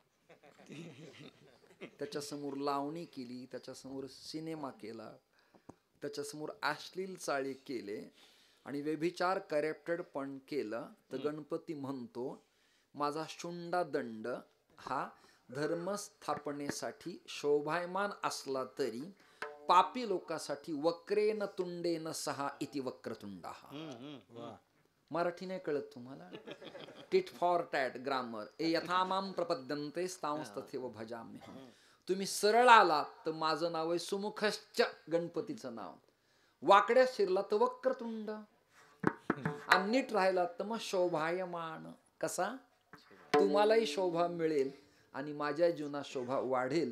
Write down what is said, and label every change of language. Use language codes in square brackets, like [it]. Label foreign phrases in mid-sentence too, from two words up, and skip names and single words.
[mr] त्याच्यासमोर लावणी केली, त्याच्यासमोर सिनेमा केला, त्याच्यासमोर अश्लील चाळे केले आणि व्यभिचार करप्टेड पण केलं, तर गणपती म्हणतो माझा शुंडा दंड हा धर्मस्थापनेसाठी शोभायमान असला तरी पापी लोकांसाठी [sa] वक्रेन तुंडेन सहा इति वक्रतुंडा. [mr] मराठी नाही कळत तुम्हाला? [en] tit for tat grammar. [sa] ए यथामाम प्रपद्यन्ते तांस तथैव भजाम्यहम्. [mr] तुम्ही सरळ आलात तर माझं नाव आहे सुमुखश्च, गणपतीचं नाव. वाकड्या शिरला तर वक्रतुंड आणि नीट राहिला तर मग शोभायमान. कसा? तुम्हालाही शोभा मिळेल आणि माझ्या जीवनात शोभा वाढेल.